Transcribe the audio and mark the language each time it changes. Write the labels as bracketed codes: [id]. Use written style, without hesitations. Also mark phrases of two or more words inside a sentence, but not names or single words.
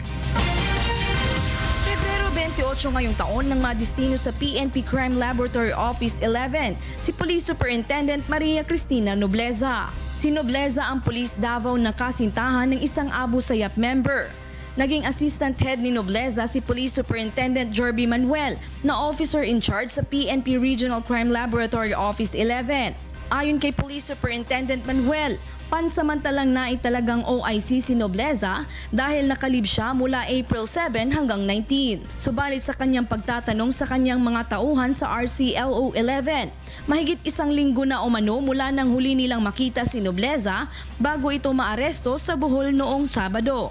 [tl] Pebrero 28 ngayong taon nang madistino sa PNP Crime Laboratory Office 11 si Police Superintendent Maria Cristina Nobleza. Si Nobleza ang Police Davao na kasintahan ng isang Abu Sayyaf member. Naging [en] assistant head [tl] ni Nobleza si Police Superintendent Jorby Manuel na [en] officer in charge [tl] sa PNP Regional Crime Laboratory Office 11. Ayon kay Police Superintendent Manuel, pansamantalang naitalagang OIC si Nobleza dahil nakalib siya mula April 7 hanggang 19. Subalit sa kanyang pagtatanong sa kanyang mga tauhan sa RCLO 11, mahigit 1 linggo na umano mula nang huli nilang makita si Nobleza bago ito maaresto sa Bohol noong Sabado.